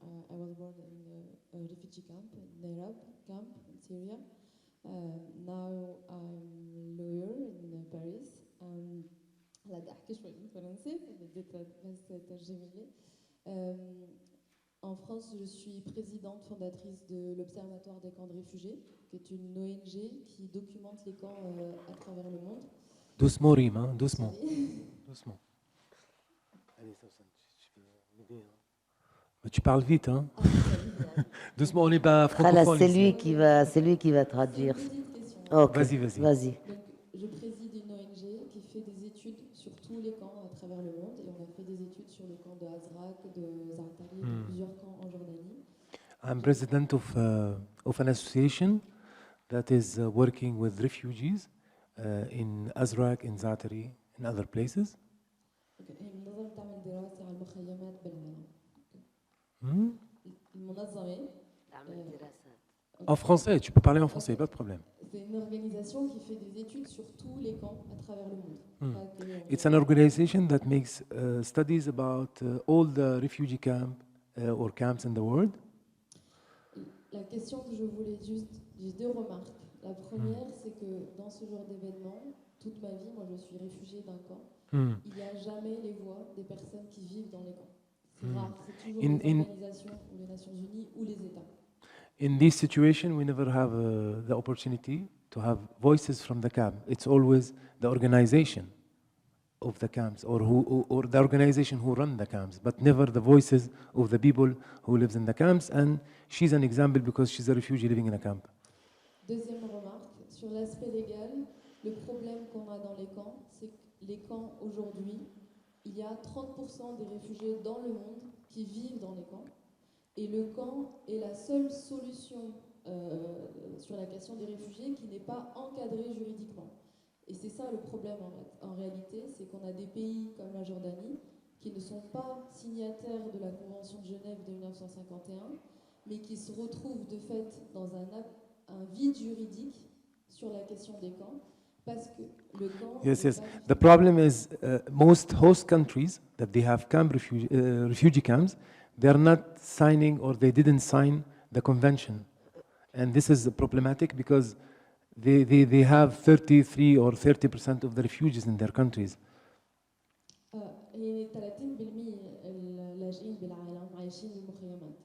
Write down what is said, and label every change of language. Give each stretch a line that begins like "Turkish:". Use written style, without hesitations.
English: I was born in a refugee camp in Narab camp in Syria. Now I'm lawyer in Paris.
Arabic: هلا بدي أحكي شوي بالفرنسي، بديت بس ترجمي لي.
French: En France, je suis présidente fondatrice de l'Observatoire des camps de réfugiés, qui est une ONG qui documente les camps à travers le monde. Doucement, Rima, doucement. Doucement. Mais tu parles vite, hein? Doucement, on n'est pas francophone. C'est lui qui va traduire. Okay. Vas-y. Je préside une ONG qui fait des études sur tous les camps à travers le monde, et on a fait des études sur le camp de Azraq, de Zaatari, de plusieurs camps en Jordanie.
English: I'm president of an association that is working with refugees in Azraq, in Zaatari, in other places.
Arabic: المنظمة بتعمل دراسة على المخيمات بالعالم. المنظمة تعمل دراسات.
French: En français, tu peux parler en français, pas de problème. C'est une organisation qui fait des études sur tous les camps à travers le monde. It's an organization that makes studies about all the refugee camps or camps in the world. La question que je voulais juste, j'ai 2 remarques. La première, c'est que dans ce genre d'événement, toute ma vie, moi je suis réfugiée d'un camp, il n'y a jamais les voix des personnes qui vivent dans les camps. C'est rare, c'est toujours les organisations ou les Nations Unies ou les États.
English: In this situation, we never have the opportunity to have voices from the camp. It's always the organization of the camps, or the organization who run the camps, but never the voices of the people who lives in the camps. And she's an example because she's a refugee living in a camp.
French: Deuxième remarque, sur l'aspect légal, le problème qu'on a dans les camps, c'est que les camps aujourd'hui, il y a 30% des réfugiés dans le monde qui vivent dans les camps. Et le camp est la seule solution sur la question des réfugiés qui n'est pas encadrée juridiquement. Et c'est ça le problème en réalité, c'est qu'on a des pays comme la Jordanie qui ne sont pas signataires de la Convention de Genève de 1951, mais qui se retrouvent de fait dans un vide juridique sur la question des camps, Parce que le camp
English: Yes,
French: n'est
English: yes.
French: pas
English: The problem is most host countries that they have refugee camps, they are not signing or they didn't sign the convention. And this is problematic because they have 33 or 30% of the refugees in their countries.
Arabic: يعني 30% اللاجئين بالعالم عايشين بالمخيمات.